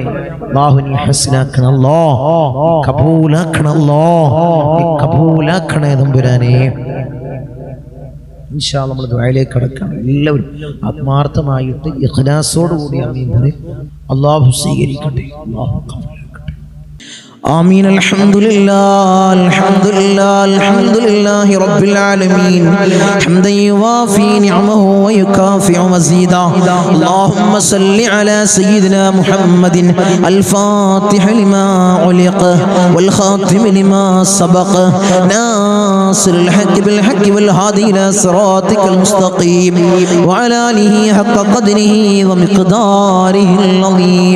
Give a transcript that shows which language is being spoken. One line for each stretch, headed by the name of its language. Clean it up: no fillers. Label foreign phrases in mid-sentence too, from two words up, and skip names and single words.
Malayalam: അല്ലാഹു നീ ഹസ്നാക്കണം അല്ലാഹ്. കബൂലാക്കണം അല്ലാഹ്. നീ കബൂലാക്കണേ തമ്പുരാനെ.
Arabic: إن شاء الله
Malayalam: നമ്മൾ ദുആയിലേക്ക് കടക്കാം. എല്ലാവരും ആത്മാർത്ഥമായിട്ട് ഇഖ്ലാസോടുകൂടി ആമീൻ പറയും. അല്ലാഹു സ്വീകരിക്കട്ടെ. അല്ലാഹു
Arabic: آمين. الحمد لله رب العالمين حمدا يوافي نعمه ويكافئ مزيدا. اللهم صل على سيدنا محمد الفاتح لما علق والخاتم لما سبق ناصر الحق بالحق والهادي إلى صراطك المستقيم وعلى آله حق قدره ومقداره العظيم.